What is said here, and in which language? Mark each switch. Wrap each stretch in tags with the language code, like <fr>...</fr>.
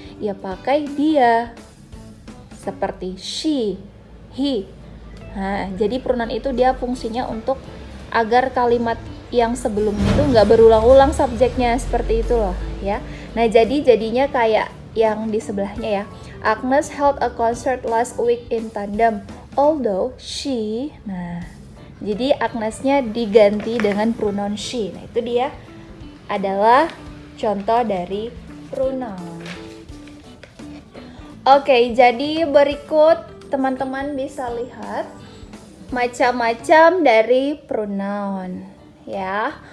<id>Ya pakai dia. Seperti she, he. Nah, jadi pronoun itu dia fungsinya untuk agar kalimat yang sebelum itu nggak berulang-ulang subjeknya, seperti itu loh ya. Nah, jadinya kayak yang di sebelahnya ya.</id> <en>Agnes held a concert last week in tandem, although she.</en> <id>Nah, jadi Agnesnya diganti dengan pronoun she. Nah, itu dia adalah contoh dari pronoun. Oke, jadi berikut teman-teman bisa lihat macam-macam dari pronoun ya.</id>